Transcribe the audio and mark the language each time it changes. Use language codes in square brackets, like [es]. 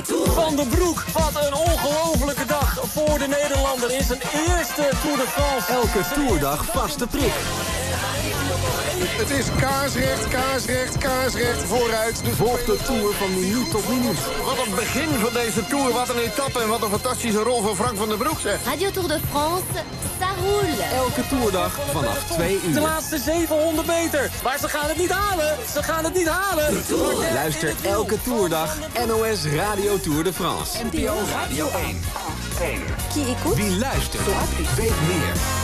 [nl] Van den Broek, wat een ongelofelijke dag voor de Nederlander. In zijn eerste Tour de France. Elke toerdag vaste prik. Het is kaarsrecht, kaarsrecht, kaarsrecht, vooruit. Dus volg de Tour van minuut tot minuut. Wat een begin van deze Tour, wat een etappe en wat een fantastische rol van Frank van den Broek, zeg. [fr] Radio Tour de France, ça roule. [nl] Elke toerdag vanaf 2 uur. De laatste 700 meter, maar ze gaan het niet halen, ze gaan het niet halen. Luister elke toerdag NOS Radio Tour de France. NPO Radio 1. Wie luistert, weet meer.